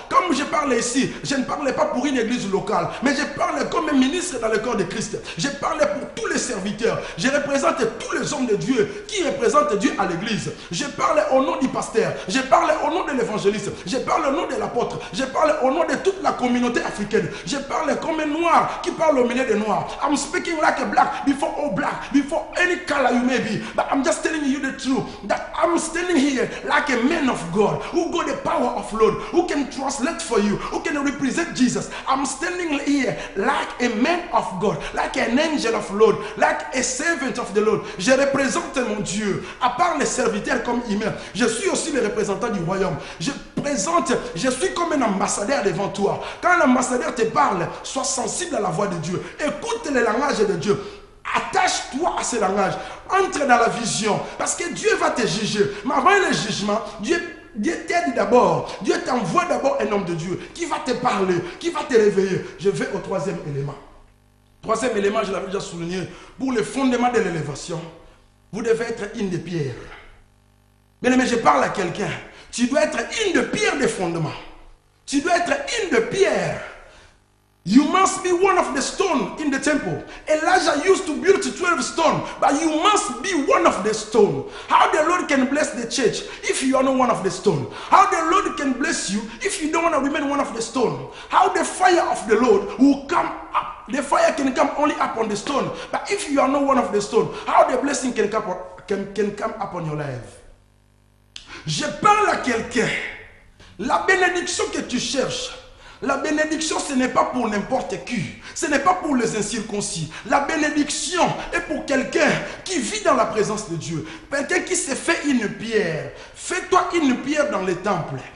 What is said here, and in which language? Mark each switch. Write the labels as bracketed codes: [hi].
[fr] Comme je parle ici, je ne parle pas pour une église locale, mais je parle comme un ministre dans le corps de Christ. Je parle pour tous les serviteurs. Je représente tous les hommes de Dieu qui représentent Dieu à l'église. Je parle au nom du pasteur. Je parle au nom de l'évangéliste. Je parle au nom de l'apôtre. Je parle au nom de toute la communauté africaine. Je parle comme un noir qui parle au milieu des noirs. [en] I'm speaking like a black before all black, before any color you may be. But I'm just telling you the truth that I'm standing here like a man of God who got the power of Lord, who can translate for you, who can represent Jesus. I'm standing here like a man of God, like an angel of Lord, like a servant of the Lord. [fr] Je représente mon Dieu. À part les serviteurs comme Imer, je suis aussi le représentant du royaume. Je suis comme un ambassadeur devant toi. Quand l'ambassadeur te parle, sois sensible à la voix de Dieu. Écoute le langage de Dieu. Attache-toi à ce langage. Entre dans la vision. Parce que Dieu va te juger. Mais avant le jugement, Dieu t'aide d'abord. Dieu t'envoie d'abord un homme de Dieu qui va te parler, qui va te réveiller. Je vais au troisième élément. Troisième élément, je l'avais déjà souligné. Pour le fondement de l'élévation, vous devez être une des pierres. Bien aimé, je parle à quelqu'un. Tu dois être une des pierres des fondements. Tu dois être une des pierres. [en] You must be one of the stone in the temple. Elijah used to build 12 stones, but you must be one of the stone. How the Lord can bless the church if you are not one of the stone? How the Lord can bless you if you don't want to remain one of the stone? How the fire of the Lord will come up? The fire can come only up on the stone. But if you are not one of the stone, how the blessing can come up on your life? [fr] Je parle à quelqu'un. La bénédiction que tu cherches, la bénédiction, ce n'est pas pour n'importe qui. Ce n'est pas pour les incirconcis. La bénédiction est pour quelqu'un qui vit dans la présence de Dieu. Quelqu'un qui s'est fait une pierre. Fais-toi une pierre dans les temples.